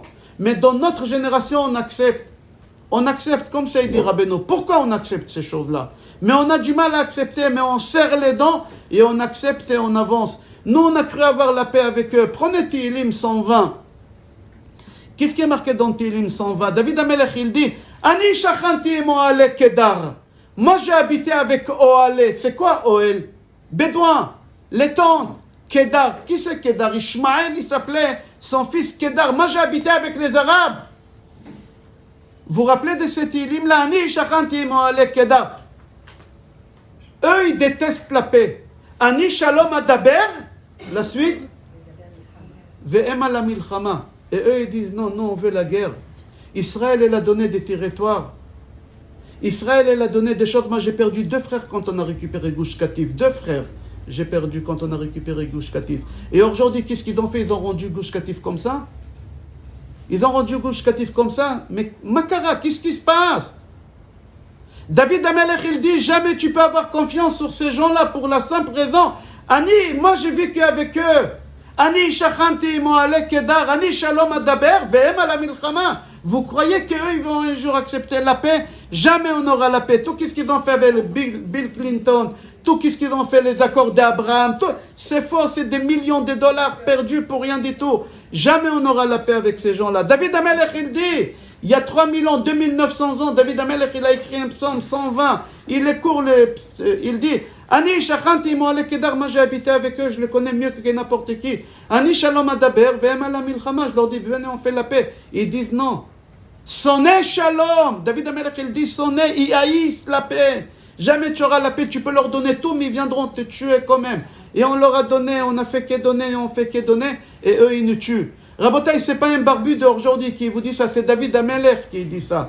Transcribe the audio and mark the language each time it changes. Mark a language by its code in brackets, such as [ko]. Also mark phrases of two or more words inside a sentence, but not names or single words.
[fr] Mais dans notre génération, on accepte. On accepte, comme ça il dit Rabbeinu. Pourquoi on accepte ces choses-là? Mais on a du mal à accepter, mais on serre les dents et on accepte et on avance. Nous, on a cru avoir la paix avec eux. Prenez Tehillim 120. Qu'est-ce qui est marqué dans Tehillim 120? David Amelech, il dit [he] אני שכנתי מאהלי קדר. [fr] Moi, j'ai habité avec Oale. C'est quoi Oel? Bédouin, les tentes. Kedar. Qui c'est Kedar? Ishmaël, il s'appelait son fils Kedar. Moi, j'ai habité avec les Arabes. Vous vous rappelez de ce Tehillim-là? [he] אני שכנתי מאהלי קדר. [fr] Eux, ils détestent la paix. [he] אני שלום אדבר. [fr] La suite. [he] והמה למלחמה. [fr] Et eux, ils disent, non, on veut la guerre. Israël, elle a donné des territoires. Israël, elle a donné des choses. Moi, j'ai perdu 2 frères quand on a récupéré Gush Katif. 2 frères, j'ai perdu quand on a récupéré Gush Katif. Et aujourd'hui, qu'est-ce qu'ils ont fait? Ils ont rendu Gush Katif comme ça? Ils ont rendu Gush Katif comme ça? Mais Makara, qu'est-ce qui se passe? David Amelech, il dit, jamais tu peux avoir confiance sur ces gens-là pour la simple raison. Ani, moi, j'ai vécu avec eux. [he] אני שכנתי מאהלי קדר, אני שלום אדבר, והמה למלחמה. [fr] Vous croyez qu'eux, ils vont un jour accepter la paix? Jamais on aura la paix. Tout ce qu'ils ont fait avec Bill Clinton, tout ce qu'ils ont fait, les accords d'Abraham, c'est faux, c'est des millions de dollars perdus pour rien du tout. Jamais on aura la paix avec ces gens-là. David Amelech, il dit, il y a 3000 ans, 2900 ans, David Amelech, il a écrit un psaume 120. Il est court, il dit, [he] אני שכנתי מאהלי קדר, [fr] moi j'ai habité avec eux, je le connais mieux que n'importe qui. [he] אני שלום אדבר, והמה למלחמה, [fr] je leur dis, venez, on fait la paix. Ils disent non. [he] שונא שלום. [fr] David Amelech, il dit sonné, ils haïssent la paix. Jamais tu auras la paix, tu peux leur donner tout, mais ils viendront te tuer quand même. Et on leur a donné, on a fait que donner, on fait que donner, et eux ils nous tuent. Rabotaï, c'est pas un barbu d'aujourd'hui qui vous dit ça, c'est David Amelech qui dit ça.